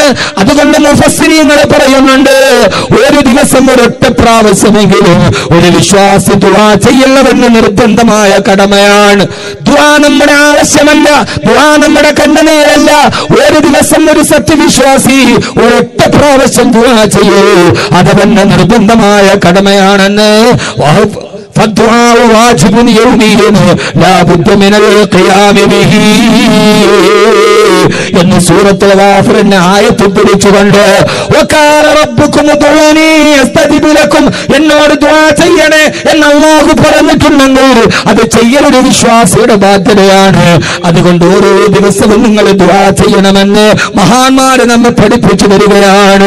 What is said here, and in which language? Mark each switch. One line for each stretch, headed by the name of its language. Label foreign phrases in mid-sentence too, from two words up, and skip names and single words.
Malayalam: അതുകൊണ്ട് മുഫസ്സിരീങ്ങൾ പറയുന്നുണ്ട്, ഒരു ദിവസം ഒരൊറ്റ പ്രാവശ്യമെങ്കിലും ഒരു വിശ്വാസി ദുആ ചെയ്യണമെന്ന് നിർബന്ധമായ കടമയാണ്. ദുആ നമ്മുടെ ആവശ്യമല്ല, ദുആ നമ്മുടെ കണ്ണുനീരല്ല. ഒരു ദിവസം ഒരു സത്യവിശ്വാസി ഒരൊറ്റ പ്രാവശ്യം ദുആ ചെയ്യൂ, അതവന്റെ നിർബന്ധമായ കടമയാണെന്ന്
Arabic: فالدعاء واجب يومي لا بد من القيام به
Malayalam: എന്ന് സൂറത്തുൽ ഗാഫിറിന്റെ ആയത്ത് പിടിച്ചുകൊണ്ട്
Arabic: وقال ربكم ادعوني أستجب لكم,
Malayalam: എന്നോട് ദുആ ചെയ്യണേ എന്ന് അല്ലാഹു പറഞ്ഞിട്ടുണ്ടെങ്കിൽ അത് ചെയ്യലൊരു വിശ്വാസിയുടെ ബാധ്യതയാണ്. അതുകൊണ്ട് ഓരോ ദിവസവും നിങ്ങൾ ദുആ ചെയ്യണമെന്ന് മഹാന്മാര് നമ്മെ പഠിപ്പിച്ചു തരികയാണ്.